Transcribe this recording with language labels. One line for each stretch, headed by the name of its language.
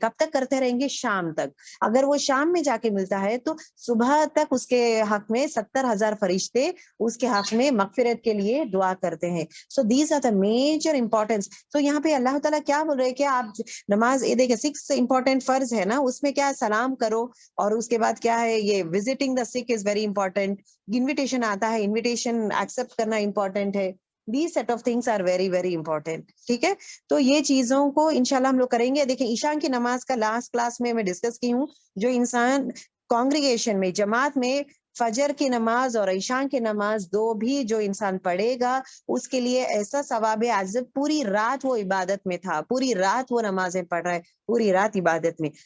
Urdu: کب تک کرتے رہیں گے؟ شام تک. اگر وہ شام میں جا کے ملتا ہے تو صبح تک اس کے حق میں 70,000 فرشتے اس کے حق میں مغفرت کے لیے دعا کرتے ہیں.
English: So these are the major importance.
Urdu: تو یہاں پہ اللہ تعالیٰ کیا بول رہے ہیں کہ آپ نماز, یہ دیکھیں 6 امپورٹینٹ فرض ہے نا, اس میں کیا سلام کرو, اور اس کے بعد کیا ہے یہ
English: visiting the sick is very important,
Urdu: انویٹیشن آتا ہے, انویٹیشن ایکسپٹ کرنا امپورٹینٹ ہے.
English: These set of things are very very important,
Urdu: ٹھیک ہے. تو یہ چیزوں کو انشاءاللہ ہم لوگ کریں گے. دیکھیں عشاء کی نماز کا لاسٹ کلاس میں ڈسکس کی ہوں, جو انسان کانگریگیشن میں جماعت میں فجر کی نماز اور عشاء کی نماز دو بھی جو انسان پڑھے گا اس کے لیے ایسا ثواب ہے ایز پوری رات وہ عبادت میں تھا, پوری رات وہ نمازیں پڑھ رہا ہے, پوری رات عبادت میں.